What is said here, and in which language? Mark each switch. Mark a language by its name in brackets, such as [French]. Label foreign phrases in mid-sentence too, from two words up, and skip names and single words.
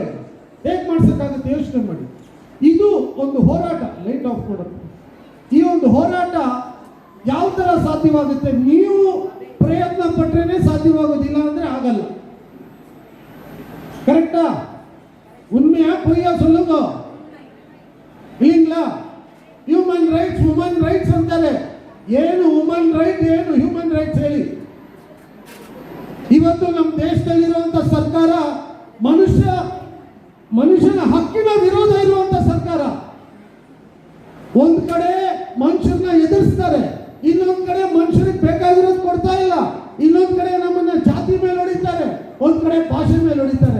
[Kannada] ಹೇಗೆ ಮಾಡ್ಸಕ್ಕಾಗುತ್ತೆ ಯೋಚನೆ ಮಾಡಿ. ಇದು ಒಂದು ಹೋರಾಟ. [English] light off [Kannada] ಮಾಡೋದು ಈ ಒಂದು ಹೋರಾಟ ಯಾವ ತರ ಸಾಧ್ಯವಾಗುತ್ತೆ? ನೀವು ಪ್ರಯತ್ನ ಪಟ್ರೇನೆ ಸಾಧ್ಯವಾಗೋದಿಲ್ಲ ಅಂದ್ರೆ ಆಗಲ್ಲ. [Tamil] ಕರೆಕ್ಟಾ? ಉண்மையா பொய்யா சொல்லுங்க இல்லீங்களா? [English] human rights, woman rights [Kannada] ಅಂತಾರೆ. ಏನು [English] woman right, [Kannada] ಏನು [English] human rights [Kannada] ಹೇಳಿ? ಇವತ್ತು ನಮ್ಮ ದೇಶದಲ್ಲಿರುವಂತ ಸರ್ಕಾರ ಮನುಷ್ಯನ ಹಕ್ಕಿನ ವಿರೋಧ ಇರುವಂತ ಸರ್ಕಾರ. ಒಂದ್ ಕಡೆ ಮನುಷ್ಯರನ್ನ ಎದುರಿಸ್ತಾರೆ, ಇನ್ನೊಂದ್ ಕಡೆ ಮನುಷ್ಯರಿಗೆ ಬೇಕಾಗಿರೋದು ಕೊಡ್ತಾ ಇಲ್ಲ, ಇನ್ನೊಂದ್ ಕಡೆ ನಮ್ಮನ್ನ ಜಾತಿ ಮೇಲೆ ಹೊಡಿತಾರೆ, ಒಂದ್ ಕಡೆ ಭಾಷೆ ಮೇಲೆ ಹೊಡಿತಾರೆ.